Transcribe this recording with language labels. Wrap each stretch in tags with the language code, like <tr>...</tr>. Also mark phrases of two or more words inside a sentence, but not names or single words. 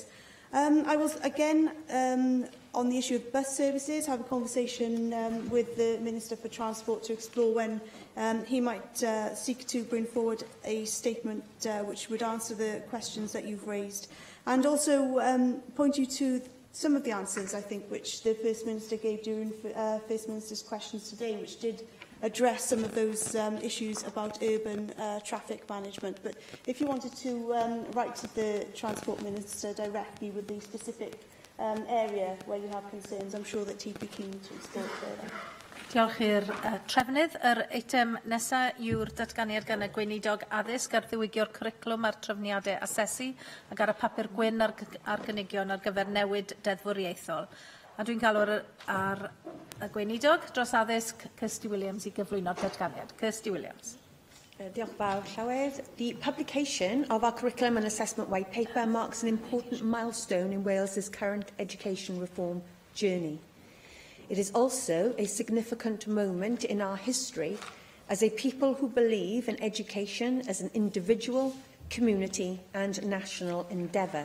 <en>I will again, on the issue of bus services, have a conversation with the Minister for Transport to explore when he might seek to bring forward a statement which would answer the questions that you've raised, and also point you to some of the answers, I think, which the First Minister gave during First Minister's questions today, which did address some of those issues about urban traffic management. But if you wanted to write to the Transport Minister directly with the specific area where you have concerns, I'm sure that he'd be keen to explore further.</en> <cy>Diolch i'r trefnydd. Yr eitem nesaf yw'r datganiad gan y Gweinidog Addysg ar ddiwygio'r cwricwlwm a'r trefniadau asesu ac ar y papur gwyn ar gynigion ar gyfer newid deddfwriaethol. A dwi'n galw ar y Gweinidog dros addysg Kirsty Williams i gyflwyno'r datganiad. Kirsty Williams. Diolch fawr, Llywed.</cy> <en>The publication of our Curriculum and Assessment White Paper marks an important milestone in Wales's current education reform journey. It is also a significant moment in our history as a people who believe in education as an individual, community and national endeavour.</en>